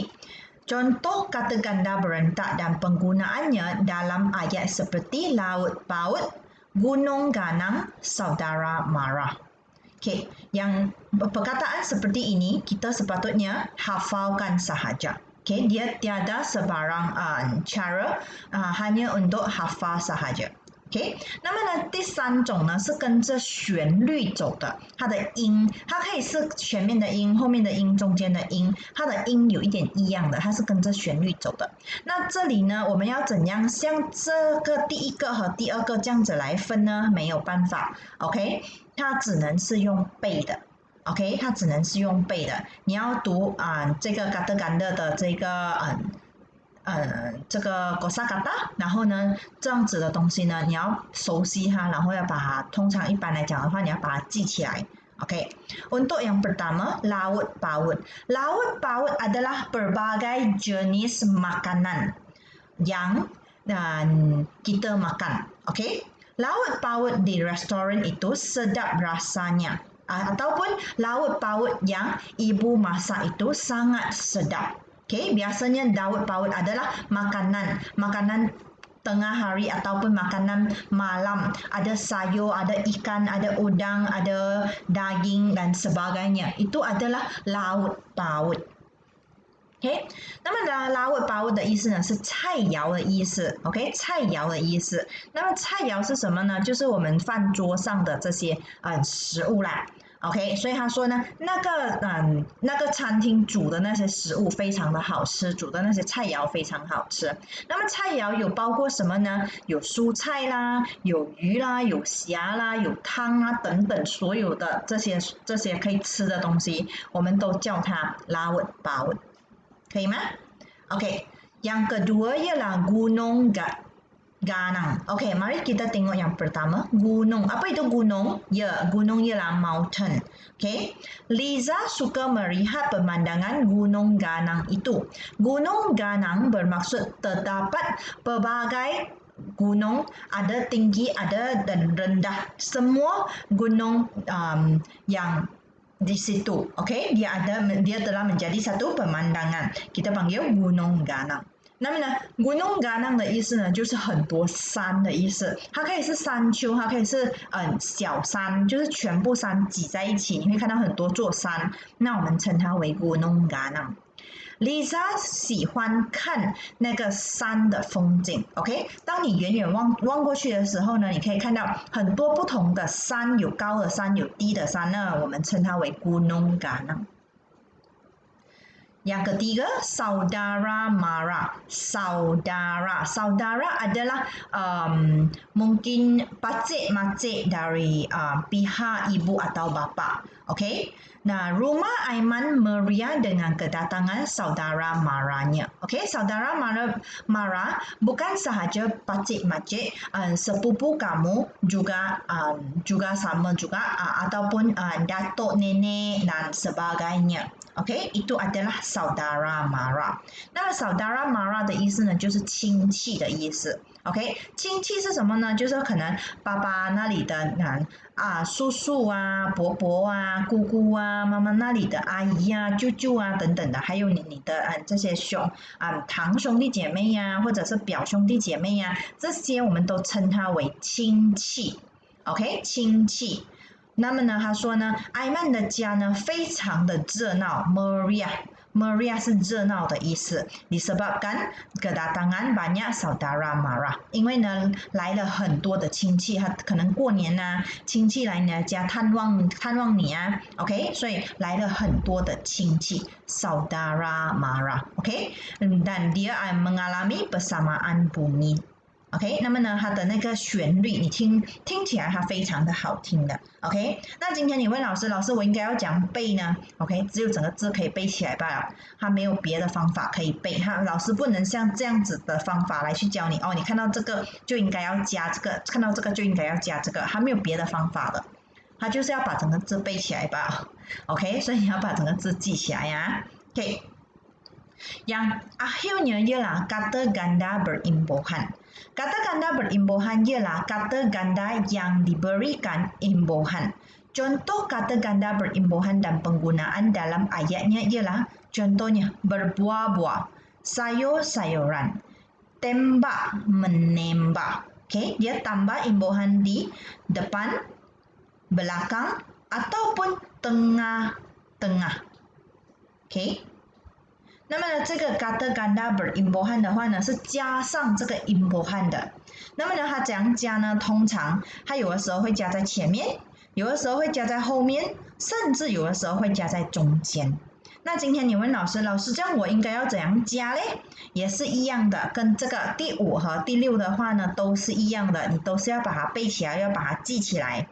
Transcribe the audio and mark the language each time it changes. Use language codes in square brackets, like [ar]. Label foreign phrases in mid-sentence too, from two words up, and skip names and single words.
[ms] Contoh kata ganda berentak dan penggunaannya dalam ayat seperti laut paut, gunung ganang, saudara mara. Okay, yang perkataan seperti ini kita sepatutnya hafalkan sahaja. Okay, dia tiada sebarang cara hanya untuk hafal sahaja. [zh] OK， 那么呢，第三种呢是跟着旋律走的，它的音，它可以是前面的音、后面的音、中间的音，它的音有一点异样的，它是跟着旋律走的。那这里呢，我们要怎样像这个第一个和第二个这样子来分呢？没有办法 ，OK， 它只能是用背的。OK， 它只能是用背的。你要读这个 [ms] kata ganda [zh] 的这个这个 kosakata， 然后呢，这样子的东西呢，你要熟悉它，然后要把它，通常一般来讲的话，你要把它记起来。 [ms] OK, untuk yang pertama, laut paut. Laut paut adalah berbagai jenis makanan yang kita makan. OK, laut paut di restoran itu sedap rasanya. Ataupun laut paut yang ibu masak itu sangat sedap. Okay, biasanya laut paut adalah makanan tengah hari ataupun makanan malam. Ada sayur, ada ikan, ada udang, ada daging dan sebagainya. Itu adalah laut paut. [zh] OK， 那么 [ms] laut paut [zh] 的意思呢是菜肴的意思 ，OK， 菜肴的意思。那么菜肴是什么呢？就是我们饭桌上的这些食物啦。OK， 所以他说呢，那个餐厅煮的那些食物非常的好吃，煮的那些菜肴非常好吃。那么菜肴有包括什么呢？有蔬菜啦，有鱼啦，有虾啦，有汤啊等等，所有的这些可以吃的东西，我们都叫它 [ms] laut paut， [zh] 可以吗 [ms] ？OK， yang kedua ialah gunung ganang. Okey, mari kita tengok yang pertama, gunung. Apa itu gunung? Ya, gunung ialah mountain. Okey. Liza suka melihat pemandangan gunung ganang itu. Gunung ganang bermaksud terdapat pelbagai gunung, ada tinggi, ada dan rendah. Semua gunung yang di situ. Okey, dia telah menjadi satu pemandangan. Kita panggil gunung ganang. [zh] 那么呢， [ms] gunung ganang [zh] 的意思呢，就是很多山的意思。它可以是山丘，它可以是小山，就是全部山挤在一起，你会看到很多座山。那我们称它为 [ms] gunung ganang。 [zh] Lisa 喜欢看那个山的风景 ，OK？当你远远望过去的时候呢，你可以看到很多不同的山，有高的山，有低的山，那我们称它为 [ms] gunung ganang。 Yang ketiga, saudara mara. Saudara adalah mungkin pakcik-makcik dari pihak ibu atau bapa. Okey. Nah, rumah Aiman meriah dengan kedatangan saudara maranya. Okey, saudara mara bukan sahaja pakcik-makcik, sepupu kamu juga sama juga ataupun datuk nenek dan sebagainya. OK， itu adalah saudara mara。 [zh] 那么 [ms] saudara mara [zh] 的意思呢，就是亲戚的意思。OK， 亲戚是什么呢？就是可能爸爸那里的叔叔啊、伯伯啊、姑姑啊、妈妈那里的阿姨啊、舅舅啊等等的，还有你的这些堂兄弟姐妹呀、或者是表兄弟姐妹呀、这些我们都称它为亲戚。OK， 亲戚。那么呢，他说呢，艾曼的家呢非常的热闹 ， [ms] Meriah Meriah [zh] 是热闹的意思 [ms] disebabkan kedatangan banyak saudara mara [zh] 因为呢来了很多的亲戚，他可能过年啊，亲戚来你的家探望你啊 OK 所以来了很多的亲戚 [ms] saudara mara OK dan dia mengalami persamaan bunyi [zh] OK， 那么呢，它的那个旋律，你听起来它非常的好听的。OK， 那今天你问老师，老师我应该要怎样背呢 ？OK， 只有整个字可以背起来罢了，它没有别的方法可以背。老师不能像这样子的方法来去教你哦，你看到这个就应该要加这个，看到这个就应该要加这个，它没有别的方法的，它就是要把整个字背起来吧。OK， 所以你要把整个字记起来呀。OK。 [ms] Yang akhirnya ialah kata ganda berimbuhan. Kata ganda berimbuhan ialah kata ganda yang diberikan imbuhan. Contoh kata ganda berimbuhan dan penggunaan dalam ayatnya ialah contohnya berbuah-buah, sayur-sayuran, tembak menembak. Okay, dia tambah imbuhan di depan, belakang ataupun tengah-tengah. [zh] Okay.那么呢，这个 [ms] kata ganda berimbuhan [zh] 的话呢，是加上这个 imbuhan 的。那么呢，它怎样加呢？通常它有的时候会加在前面，有的时候会加在后面，甚至有的时候会加在中间。那今天你问老师，老师这样我应该要怎样加嘞？也是一样的，跟这个第5和第6的话呢，都是一样的，你都是要把它背起来，要把它记起来。